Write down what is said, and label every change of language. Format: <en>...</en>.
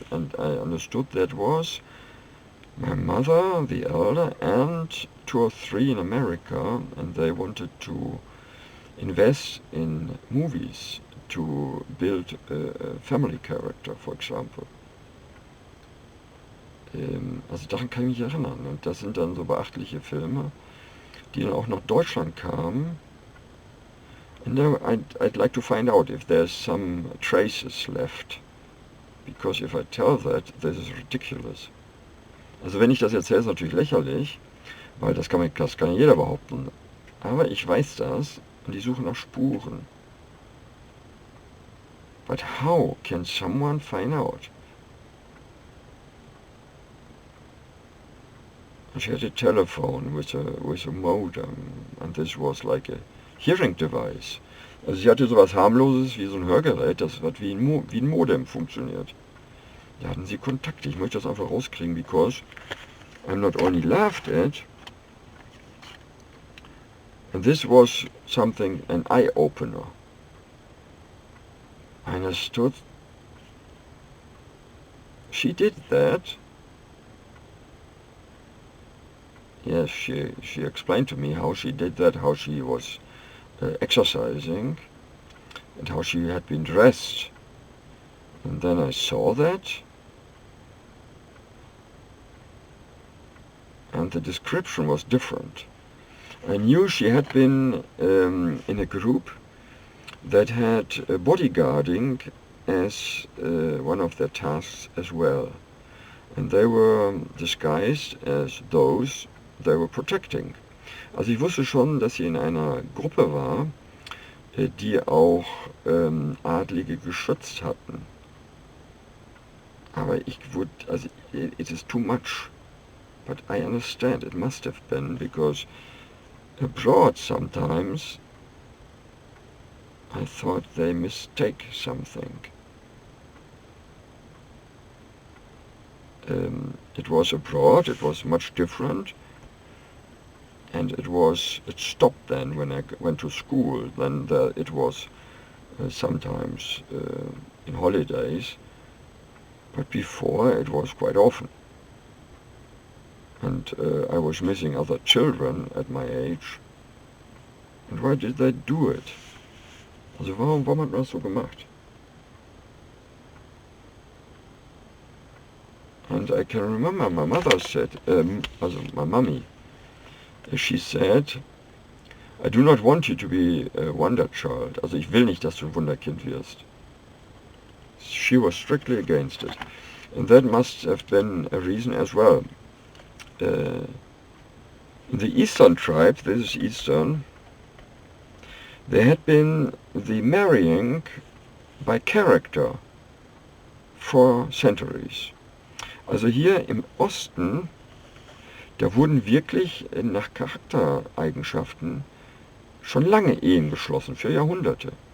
<en>And I understood that was my mother, the elder, and 2 or 3 in America, and they wanted to invest in movies to build a family character, for example.</en> <de>Also daran kann ich mich erinnern. Und das sind dann so beachtliche Filme, die dann auch nach Deutschland kamen.</de> <en>And now I'd like to find out if there's some traces left. Because if I tell that, this is ridiculous.</en> <de>Also wenn ich das erzähle, ist natürlich lächerlich, weil das kann jeder behaupten. Aber ich weiß das und ich suche nach Spuren.</de> <en>But how can someone find out? She had a telephone with a modem, and this was like a hearing device.</en> <de>Also sie hatte sowas harmloses wie so ein Hörgerät, das hat wie ein Modem funktioniert. Da hatten sie Kontakte. Ich möchte das einfach rauskriegen,</de> <en>because I'm not only laughed at, and this was something, an eye-opener. I understood. She did that. Yes, she explained to me how she did that, how she was exercising, and how she had been dressed. And then I saw that, and the description was different. I knew she had been in a group that had bodyguarding as one of their tasks as well. And they were disguised as those they were protecting.</en> <de>Also ich wusste schon, dass sie in einer Gruppe war, die auch Adlige geschützt hatten.</de> <en>Aber it is too much. But I understand, it must have been, because abroad sometimes I thought they mistake something. It was abroad, it was much different, and it stopped then when I went to school. Then it was sometimes in holidays, but before it was quite often. And I was missing other children at my age. And why did they do it?</en> <de>Also warum hat man das so gemacht?</de> <en>And I can remember my mother said, also my mummy, she said, I do not want you to be a wonder child.</en> <de>Also ich will nicht, dass du ein Wunderkind wirst.</de> <en>She was strictly against it. And that must have been a reason as well. In the Eastern tribes, this is Eastern, there had been the marrying by character for centuries.</en> <de>Also hier im Osten, da wurden wirklich nach Charaktereigenschaften schon lange Ehen geschlossen, für Jahrhunderte.</de>